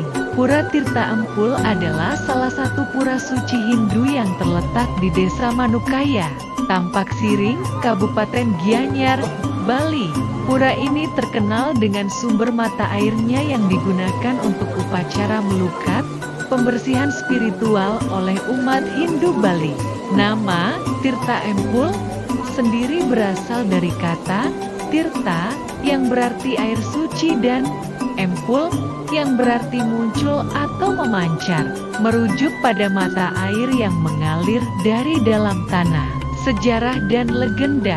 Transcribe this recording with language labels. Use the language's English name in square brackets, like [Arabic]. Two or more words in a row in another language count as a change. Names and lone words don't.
[Indonesian] Pura Tirta Empul adalah salah satu pura suci Hindu yang terletak di Desa Manukaya, Tampak Siring, Kabupaten Gianyar, Bali. Pura ini terkenal dengan sumber mata airnya yang digunakan untuk upacara melukat, pembersihan spiritual oleh umat Hindu Bali. Nama Tirta Empul sendiri berasal dari kata Tirta, yang berarti air suci, dan Empul, yang berarti muncul atau memancar, merujuk pada mata air yang mengalir dari dalam tanah. Sejarah dan legenda.